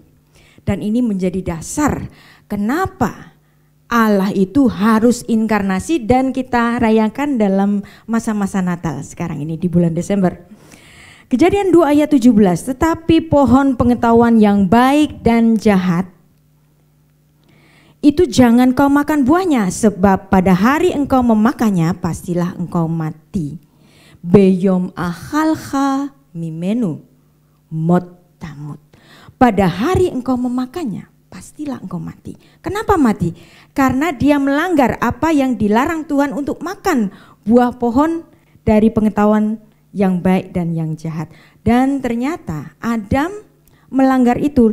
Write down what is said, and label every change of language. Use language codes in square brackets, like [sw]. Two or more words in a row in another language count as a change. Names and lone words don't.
[id] Dan ini menjadi dasar kenapa Allah itu harus inkarnasi dan kita rayakan dalam masa-masa Natal sekarang ini di bulan Desember. Kejadian 2 ayat 17, tetapi pohon pengetahuan yang baik dan jahat itu jangan kau makan buahnya, sebab pada hari engkau memakannya pastilah engkau mati. [he] ביום אכלך ממנו מות תמות. [id] Pada hari engkau memakannya pastilah engkau mati. Kenapa mati? Karena dia melanggar apa yang dilarang Tuhan untuk makan buah pohon dari pengetahuan yang baik dan yang jahat. Dan ternyata Adam melanggar itu.